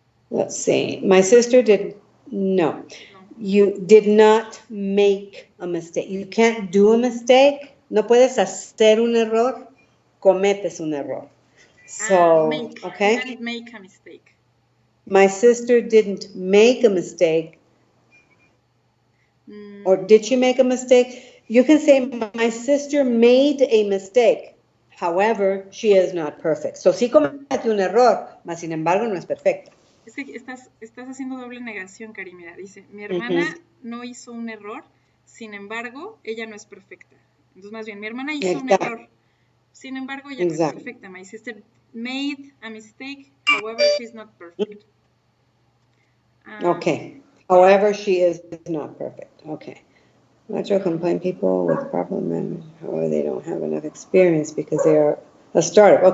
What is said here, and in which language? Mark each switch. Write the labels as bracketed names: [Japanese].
[English] Let's see. My sister did no. You did not make a mistake. You can't do a mistake. [Spanish] No puedes hacer un error. Cometes un error. So, [English] Make. okay. You didn't make a mistake. My sister didn't make a mistake. Or did she make a mistake? You can say my sister made a mistake. However, she is not perfect. [Spanish] So sí cometió un error, mas sin embargo no es perfecta. Es que estás haciendo doble negación, Cari. Mira, dice, mi hermana no hizo un error, sin embargo, ella no es perfecta. Entonces, más bien, mi hermana hizo un error, sin embargo, ella no es perfecta. [English] My sister made a mistake, however, she's not perfect. Okay. However, she is not perfect. Okay. Lateral complain people with proper management, however, they don't have enough experience because they are a startup.